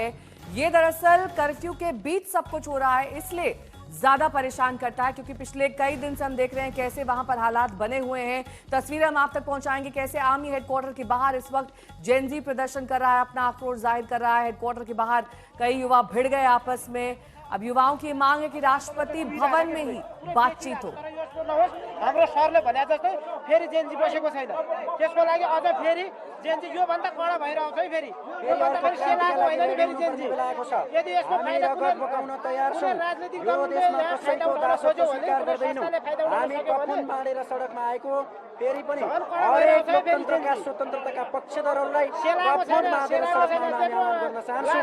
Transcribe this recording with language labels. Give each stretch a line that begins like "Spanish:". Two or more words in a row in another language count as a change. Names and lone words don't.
Hindi: ये दरअसल कर्फ्यू के बीच सब कुछ हो रहा है, इसलिए ज्यादा परेशान करता है, क्योंकि पिछले कई दिन से हम देख रहे हैं कैसे वहां पर हालात बने हुए हैं। तस्वीरें हम आप तक पहुंचाएंगे कैसे
English: army headquarter
Hindi: के बाहर इस वक्त जेन-ज़ी प्रदर्शन कर रहा है, अपना आक्रोश जाहिर कर रहा है। हेडक्वार्टर के बाहर कई युवा भिड़ गए आपस में। अब युवाओं की मांग है कि राष्ट्रपति भवन में ही बातचीत हो।
Nepali: हाम्रो सरले भने जस्तै फेरि जेन-जी बसेको छैन, त्यसको लागि अझ फेरि जेन-जी यो भन्दा कडा भइरहेको छ है। फेरि यो भन्दा फेरि सेनाको होइन नि, फेरि जेन-जी यदि यसको फाइदा बकाउन तयार छौं। राजनीतिक यो देशमा कसैको दासत्व स्वीकार गर्दैनौं। हामी कफन बाँडेर सडकमा आएको, फेरि पनि हरेक लोकतन्त्रका स्वतन्त्रताका पक्षधरहरूलाई कफन बाँडेर सडकमा आउने आह्वान गर्न चाहन्छौं।